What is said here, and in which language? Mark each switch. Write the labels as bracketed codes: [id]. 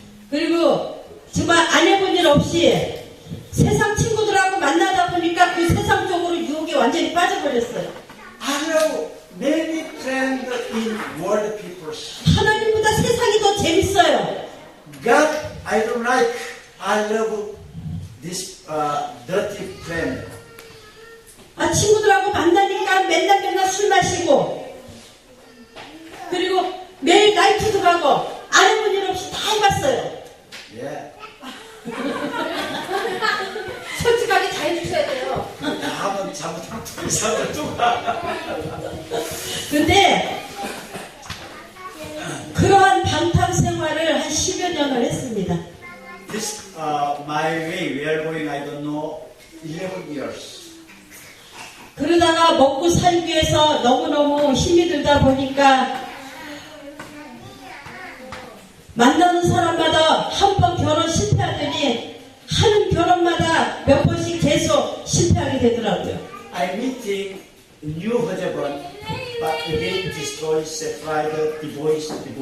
[ko] 그리고 정말 안 해본 일 없이 세상 친구들하고 만나다 보니까 그 세상 쪽으로 유혹에 완전히 빠져버렸어요. [en] I have many friends in world peoples. [ko] 하나님보다 세상이 더 재밌어요. [en] God, I don't like. I love this dirty friend. [ko] 친구들하고 만나니까 맨날 술 마시고 그리고 매일 나이트도 가고 안 해본 일 없이 다 해봤어요. [en] Yeah. [ko] 솔직하게 다 해주셔야 돼요. 한번 잘못하면 또 이상을 누가. 근데 그러한 방탕 생활을 한 10여 년을 했습니다. [en] This my way. We are going. I don't know. 11 years. [ko] 그러다가 먹고 살기 위해서 너무너무 힘이 들다 보니까 만나는 사람마다 한 번 결혼 실패하더니 하는 결혼마다 몇 번씩 계속 실패하게 되더라고요. [en] I'm meeting new husband, but again destroy, separate, divorce.